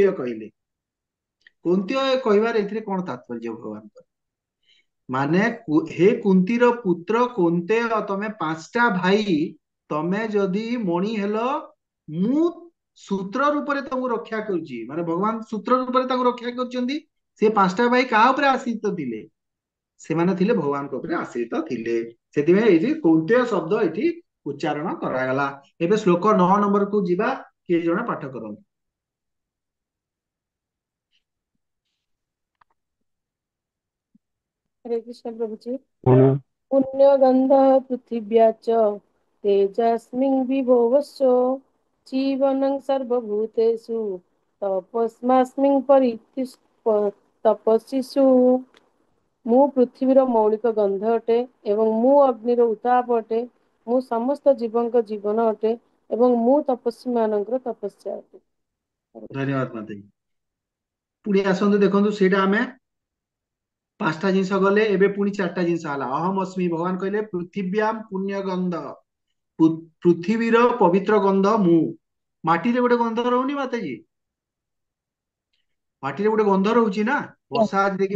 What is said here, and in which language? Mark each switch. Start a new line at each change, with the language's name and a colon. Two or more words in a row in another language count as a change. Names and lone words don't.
Odia: କହିଲେ କୌନ୍ତେୟ କହିବାର ଏଥିରେ କଣ ତାତ୍ପର୍ଯ୍ୟ ଭଗବାନଙ୍କର ମାନେ हे କୁନ୍ତିର ପୁତ୍ର କୌନ୍ତେୟ ତମେ ପାଞ୍ଚଟା ଭାଇ ତମେ ଯଦି ମଣି ହେଲ ମୁଁ ସୂତ୍ର ରୂପରେ ତମକୁ ରକ୍ଷା କରୁଛି ମାନେ ଭଗବାନ ସୂତ୍ର ରୂପରେ ତାଙ୍କୁ ରକ୍ଷା କରୁଛନ୍ତି ସେ ପାଞ୍ଚଟା ଭାଇ କାହା ଉପରେ ଆଶ୍ରିତ ଥିଲେ ସେମାନେ ଥିଲେ ଭଗବାନଙ୍କ ଉପରେ ଆଶ୍ରିତ ଥିଲେ ସେଥିପାଇଁ ଏଇଠି କୌନ୍ତେୟ ଶବ୍ଦ ଏଠି ଉଚ୍ଚାରଣ କରାଗଲା ଏବେ ଶ୍ଲୋକ 9 ନମ୍ବରକୁ ଯିବା କିଏ ଜଣେ ପାଠ କରନ୍ତୁ
Hindi: हरे कृष्ण प्रभु जी।
Sanskrit: पुण्य गंध पृथिव्या च तेजस्मिन् विभोवस्व जीवनं सर्वभूतेषु तपस्मास्मिन् तपस्विषु
Odia: ମୁଁ ପୃଥିବୀର ମୌଳିକ ଗନ୍ଧ ଅଟେ ଏବଂ ମୁଁ ଅଗ୍ନିର ଉତ୍ତାପ ଅଟେ ମୁଁ ସମସ୍ତ ଜୀବଙ୍କ ଜୀବନ ଅଟେ ଏବଂ ମୁଁ ତପସ୍ୱୀ ମାନଙ୍କର ତପସ୍ୟା ଅଟେ। ଧନ୍ୟବାଦ ମାତାଜୀ ପୁଣି ଆସନ୍ତୁ ଦେଖନ୍ତୁ ସେଇଟା ଆମେ ପାଞ୍ଚଟା ଜିନିଷ ଗଲେ ଏବେ ପୁଣି ଚାରଟା ଜିନିଷ ହେଲା ଅହମ ଅସ୍ମି ଭଗବାନ କହିଲେ ପୃଥିବ୍ୟାମ ପୁଣ୍ୟ ଗନ୍ଧ ପୃଥିବୀର ପବିତ୍ର ଗନ୍ଧ ମୁଁ ମାଟିରେ ଗୋଟେ ଗନ୍ଧ ରହୁନି ମାତାଜୀ ମାଟିରେ ଗୋଟେ ଗନ୍ଧ ରହୁଛି ନା ବର୍ଷା ଦେଖିବେ